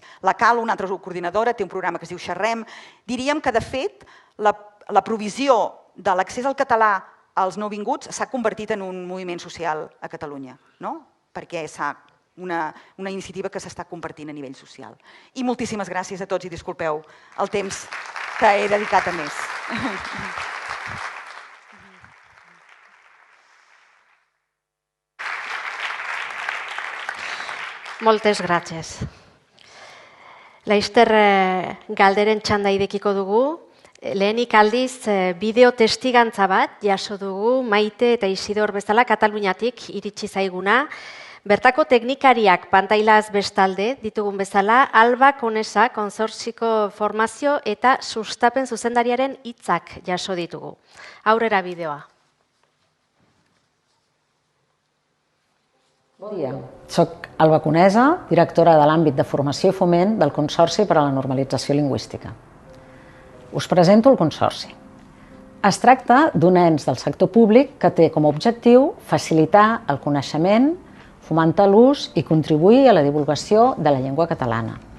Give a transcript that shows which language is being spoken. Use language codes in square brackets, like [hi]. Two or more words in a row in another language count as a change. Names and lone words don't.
[ca] La CAL, una altra coordinadora, té un programa que es diu Xerrem. Diríem que, de fet, la provisió de l'accés al català als nouvinguts s'ha convertit en un moviment social a Catalunya, perquè és una iniciativa que s'està compartint a nivell social. I moltíssimes gràcies a tots i disculpeu el temps que he dedicat a més. Moltes gràcies. [eu] Laster galderen txanda idekiko dugu. Lehenik aldiz bideo testigantza bat jaso dugu Maite eta Isidor bezala Kataluniatik iritsi zaiguna. Bertako teknikariak pantailaz bestalde ditugun bezala Alba Konesa konsortziko formazio eta sustapen zuzendariaren hitzak jaso ditugu. Aurrera bideoa. [ca] Bon dia, soc Alba Conesa, directora de l'àmbit de formació i foment del Consorci per a la Normalització Lingüística. Us presento el Consorci. Es tracta d'un ens del sector públic que té com a objectiu facilitar el coneixement, fomentar l'ús i contribuir a la divulgació de la llengua catalana.